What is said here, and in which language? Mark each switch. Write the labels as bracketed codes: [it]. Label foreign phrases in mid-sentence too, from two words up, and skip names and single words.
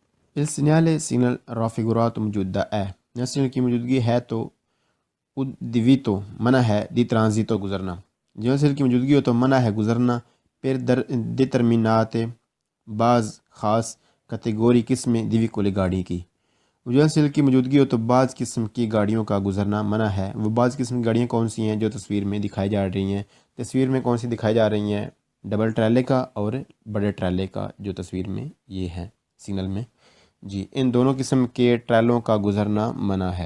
[it] Il segnale raffigurato [ur] موجودہ ہے، جب سگنل کی موجودگی ہے تو udivito منع ہے [it] di transito [ur] گزرنا، جب سگنل کی موجودگی ہو تو منع ہے گزرنا، پھر determinate بعض خاص کیٹیگوری قسم [it] di veicoli [ur] گاڑی کی، جو سگنل کی موجودگی ہو تو بعض قسم کی گاڑیوں کا گزرنا منع ہے۔ وہ بعض قسم کی گاڑیاں کون سی ہیں جو تصویر میں دکھائی جا رہی ہیں؟ تصویر میں کون سی دکھائی جا رہی ہیں؟ ڈبل ٹرالے کا اور بڑے ٹرالے کا جو تصویر میں یہ ہے سگنل میں، جی ان دونوں قسم کے ٹرالوں کا گزرنا منع ہے۔